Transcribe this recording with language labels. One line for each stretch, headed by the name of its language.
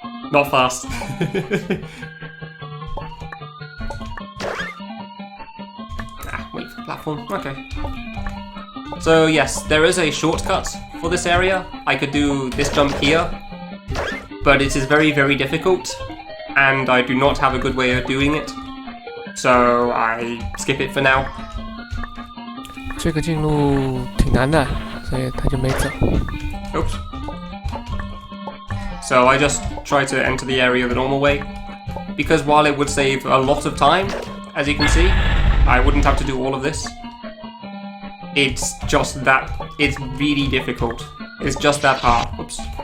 English: Not fast. Wait for the platform. Okay. So yes, there is a shortcut for this area. I could do this jump here, but it is very, very difficult, and I do not have a good way of doing it. So I skip it for now.
Chinese: 这个进路挺难的，所以他就没走。
English: Oops. So I just try to enter the area the normal way, because while it would save a lot of time, as you can see, I wouldn't have to do all of this. It's just that, it's really difficult. It's just that hard. Oops.